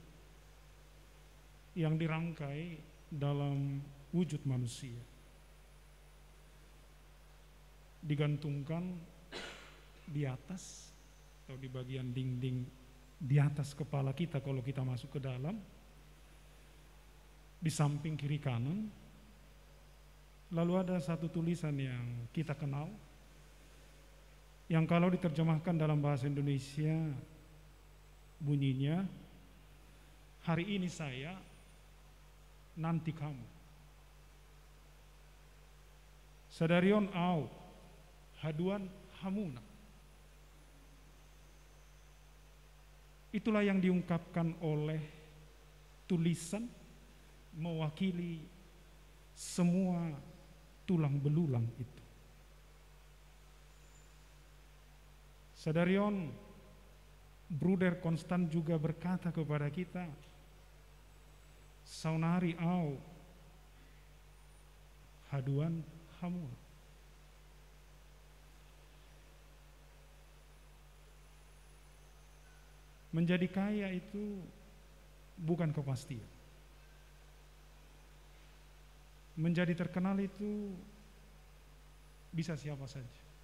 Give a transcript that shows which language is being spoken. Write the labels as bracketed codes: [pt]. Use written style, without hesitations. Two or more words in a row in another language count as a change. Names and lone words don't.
[id] yang dirangkai dalam wujud manusia, digantungkan di atas atau di bagian dinding di atas kepala kita kalau kita masuk ke dalam, di samping kiri kanan. Lalu ada satu tulisan yang kita kenal, yang kalau diterjemahkan dalam bahasa Indonesia bunyinya, "Hari ini saya, nanti kamu. [bbc] Sadarion au, haduan hamuna." [id] Itulah yang diungkapkan oleh tulisan mewakili semua tulang belulang itu. Sadarion Bruder Konstan juga berkata kepada kita, [bbc] "Saunari au haduan hamun." [id] Menjadi kaya itu bukan kepastian. Menjadi terkenal itu bisa siapa saja.